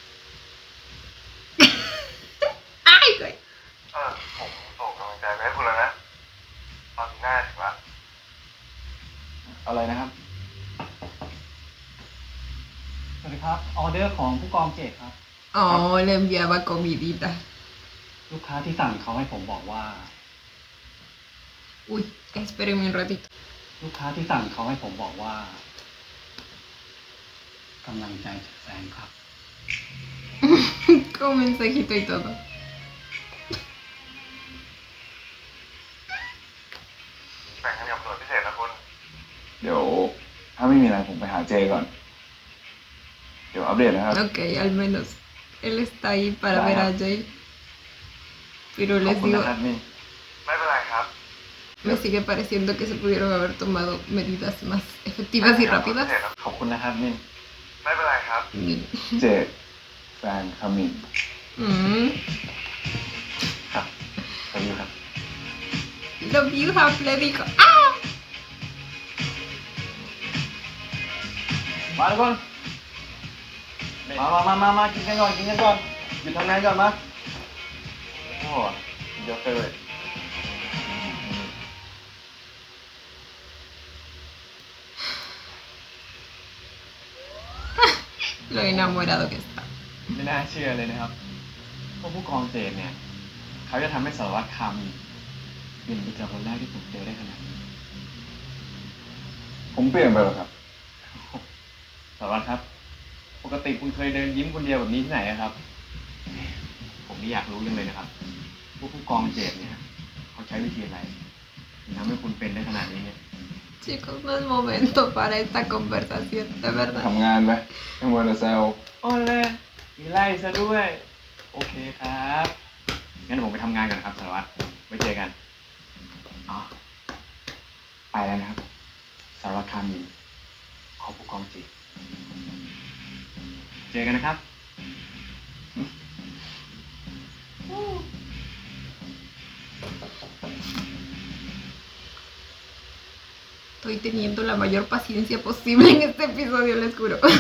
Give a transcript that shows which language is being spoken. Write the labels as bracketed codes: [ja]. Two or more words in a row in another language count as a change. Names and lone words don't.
[es] Ay, güey. [th] ผมส่งกำลังใจไปให้คุณแล้วนะ ตอนนี้น่าถึงละ อะไรนะครับ สวัสดีครับ ออเดอร์ของผู้กองเจตครับ [es] Oh, le enviaba comidita. [th] ลูกค้าที่สั่งเขาให้ผมบอกว่า [es] Uy, espérenme un ratito. [th] ลูกค้าที่สั่งเขาให้ผมบอกว่ากำลังใจจากแฟนครับ [es] Con mensajito y todo. [th] แบ่งกันกับหน่วยพิเศษนะคุณ เดี๋ยวถ้าไม่มีอะไรผมไปหาเจก่อน เดี๋ยวอัปเดตนะครับ [es] Ok, al menos él está ahí para ver a Jay. Pero [th] ขอบ [es] les [th] คุณ [es] digo, [th] นะครับนี่ ไม่เป็นไรครับ [es] me sigue pareciendo que se pudieron haber tomado medidas más efectivas y rápidas. [th] ขอบคุณนะครับนี่ ไม่เป็นไรครับ [es] Ni- [th] เจแฟนคามิน Mm. ครับขอบคุณครับ [en] Love you, [es] Half le dijo. ¡Ah! [th] มาทุกคน มากินกันก่อน หยุดทำงานก่อนมาโอ้เดี๋ยวเลย [es] Lo enamorado que está. [th] ไม่น่าเชื่อเลยนะครับว่าผู้กองเจตเนี่ย เขาจะทำให้สารวัตรคามีเปลี่ยนไปจากคนแรกที่ผมเจอได้ขนาดนี้ ผมเปลี่ยนไปเหรอครับ สารวัตรครับ ปกติคุณเคยเดินยิ้มคนเดียวแบบนี้ที่ไหนอะครับ ผมนี่อยากรู้ยังเลยนะครับว่าผู้กองเจตเนี่ย เขาใช้วิธีอะไรถึงทำให้คุณเป็นได้ขนาดนี้เนี่ย [es] Chicos, no es momento para esta conversación, de verdad. [th] ทำงานไปไม่มัวแต่แซว โอ้เลยมีไล่ซะด้วย โอเคครับ งั้นผมไปทำงานก่อนนะครับสารวัตรไว้เจอกันอ๋อไปแล้วนะครับ สารวัตรคามีขอผู้กองจีเจอกันนะครับ [es] Estoy teniendo la mayor paciencia posible en este episodio, les juro.